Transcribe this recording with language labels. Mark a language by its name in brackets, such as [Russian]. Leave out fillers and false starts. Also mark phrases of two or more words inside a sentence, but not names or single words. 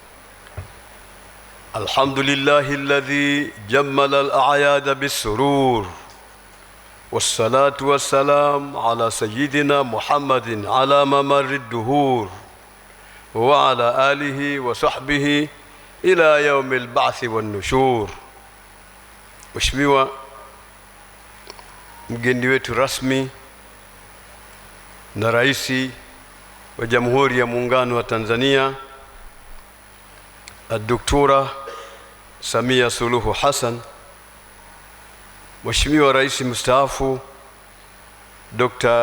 [Arabic] الحمد لله الذي جمل الأعياد بالسرور، والصلاة والسلام على سيدنا محمد على ممر الدهور، وعلى آله وصحبه إلى يوم البعث والنشور. [Swahili] Mheshimiwa mgeni wetu rasmi na Rais wa Jamhuri ya Muungano wa Tanzania Dr. Samia Suluhu Hassan, Mheshimiwa Rais mstaafu Dr.